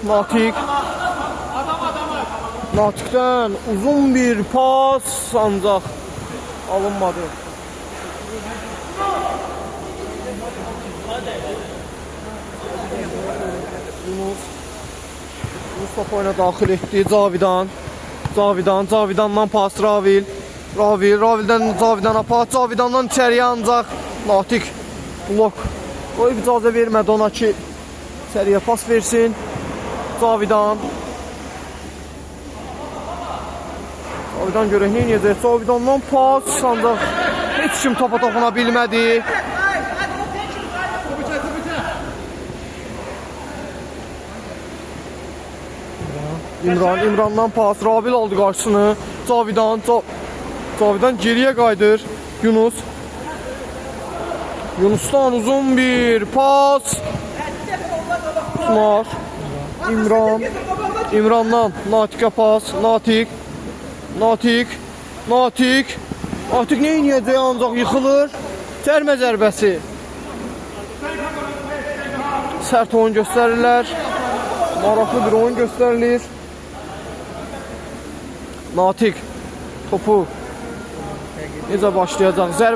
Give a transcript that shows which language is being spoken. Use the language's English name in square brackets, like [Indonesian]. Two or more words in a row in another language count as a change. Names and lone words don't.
[Azerbaijani] Natiqdən uzun bir pas, ancaq alınmadı. Yunus top oyuna daxil etdi. Cavidandan pas. Ravildən Cavidana pas. Cavidandan içəriyə, ancaq Natiq blok qoyub icazə vermədi ona ki, içəriyə pas versin. Cavidan görək nə edəcək. Cavidandan pas, ancaq heç kim topa toxuna bilmədi. İmrandan pas. Rabil aldı qarşısını. Cavidan geriyə qaydır. Yunusdan uzun bir pas. İmrandan Natiqə pas. Natiq nə edəcək, ancaq yıxılır. Cərmə zərbəsi. Sərt oyun göstərirlər. Maraqlı bir oyun göstərilir. Natiq topu necə başlayacaq?